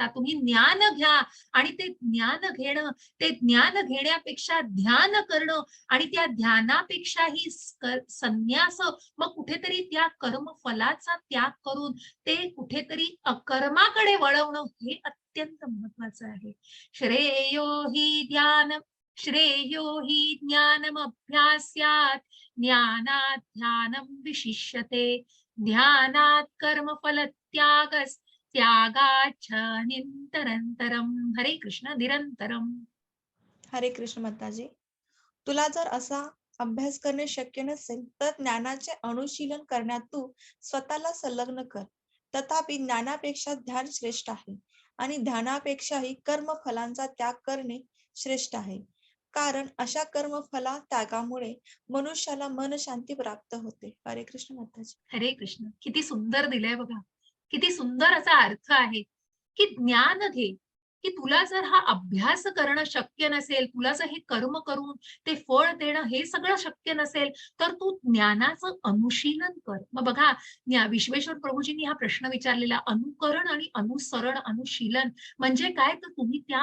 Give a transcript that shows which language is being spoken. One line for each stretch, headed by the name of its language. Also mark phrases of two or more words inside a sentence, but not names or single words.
Marathi: तुम्ही ज्ञान घ्या आणि ते ज्ञान घेणं, ते ज्ञान घेण्यापेक्षा ध्यान करणं आणि त्या ध्यानापेक्षाही संन्यास, मग कुठेतरी त्या कर्मफलाचा त्याग करून ते कुठेतरी अकर्माकडे वळवणं हे अत्यंत महत्वाचं आहे.
Sanskrit: श्रेयो हि ज्ञानमभ्यास्यात् ज्ञानात् ध्यानं विशिष्यते ध्यानात् कर्मफल त्यागाच्च निरंतरम.
Marathi: हरे कृष्ण. निरंतरम. हरे कृष्ण माताजी. तुला जर असा अभ्यास करणे शक्य नसेल तर ज्ञानाचे अनुशीलन करण्यात तू स्वतःला संलग्न कर. तथापि ज्ञानापेक्षा ध्यान श्रेष्ठ आहे आणि ध्यानापेक्षाही कर्मफलांचा त्याग करणे श्रेष्ठ आहे. कारण अशा कर्मफला त्यागामुळे मनुष्याला मन शांती प्राप्त होते. हरे कृष्ण माताजी. हरे कृष्ण. किती सुंदर दिलंय बघा, किती सुंदर असा अर्थ आहे की ज्ञान घे, की तुला जर हा अभ्यास करणं शक्य नसेल, तुला जर हे कर्म करून ते फळ देणं हे सगळं शक्य नसेल तर तू ज्ञानाचं अनुशीलन कर. मग बघा विश्वेश्वर प्रभूजींनी हा प्रश्न विचारलेला, अनुकरण आणि अनुसरण, अनुशीलन म्हणजे काय, तर तुम्ही त्या